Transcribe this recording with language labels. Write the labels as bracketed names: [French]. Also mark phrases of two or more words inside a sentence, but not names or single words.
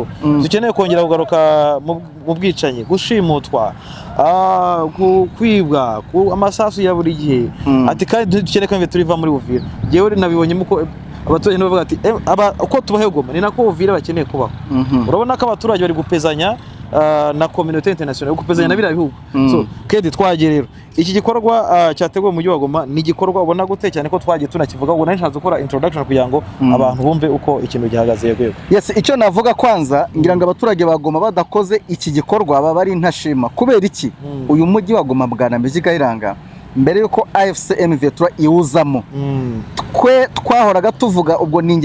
[Kinyarwanda] Dukeneye kongera kugaruka mu bwicanyi, gushimutwa, kwibwa, amasasu ya buri gihe. Ati kandi dukeneye ko M23 iva muri Uvira. Jewe nabibonye muko abaturage bavuga ati uko tubaho Goma ni nako Uvira bakeneye kubaho. Urabona ko abaturage bari gupezanya na [French] communauté internationale, [Kinyarwanda] gupezanya na biriya bihugu. So kedi twagiye rero iki gikorwa cyateguwe mu mujyi wa Goma ni igikorwa ubona gute cyane ko twagiye tunakivuga. Ubwo nari nshatse gukora introduction kugira ngo abantu bumve uko ikintu gihagaze. Yego yes, icyo navuga kwanza ngira ngo abaturage ba Goma badakoze iki gikorwa baba ari ntashima. Kubera iki uyu mujyi wa Goma bwana Meki Kayiranga, mbere yuko AFC M23 iwuzamo, twahoraga tuvuga, ubwo ninjye